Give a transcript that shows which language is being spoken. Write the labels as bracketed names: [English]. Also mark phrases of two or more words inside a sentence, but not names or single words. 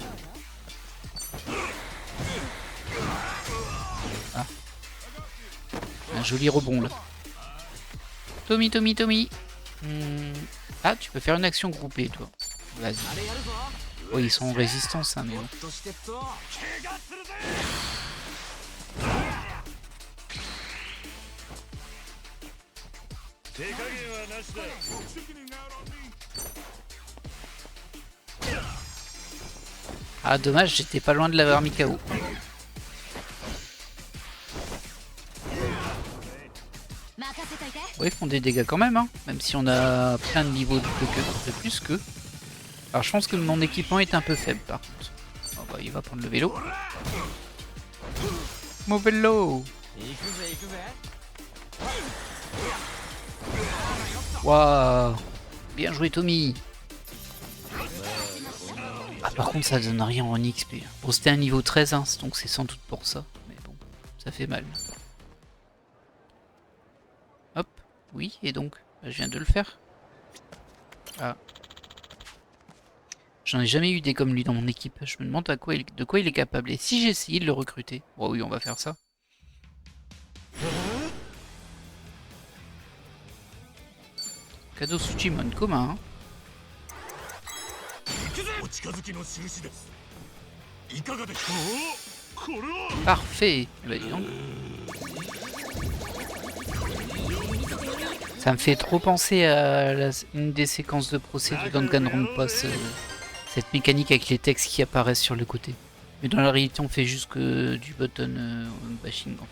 [French] Ah. Un joli rebond là. Tommy. Ah, tu peux faire une action groupée toi. Vas-y. Oh, ils sont en résistance, hein, mais bon. としてっと。 Ah, dommage, j'étais pas loin de l'avoir mis KO. Ouais, ils font des dégâts quand même, hein, même si on a plein de niveaux de plus qu'eux. Alors je pense que mon équipement est un peu faible par contre. Oh, bah, il va prendre le vélo. Mon vélo! [Japanese] 行くぜ行くぜ。 [French] Waouh! Bien joué Tommy! Ah, par contre ça donne rien en XP. Bon, c'était un niveau 13, hein, donc c'est sans doute pour ça. Mais bon, ça fait mal. Hop, oui, et donc, bah, je viens de le faire. Ah. J'en ai jamais eu des comme lui dans mon équipe. Je me demande de quoi il est capable. Et si j'ai essayé de le recruter? Bon oui, on va faire ça. Cadeau Sujimon commun. Hein. [Japanese] お近づきの印です。いかがですか。これは [French] Parfait. Bah, dis donc. Ça me fait trop penser à une des séquences de procès de Danganronpa, cette mécanique avec les textes qui apparaissent sur le côté. Mais dans la réalité, on fait juste que du [English] button bashing [French] en fait.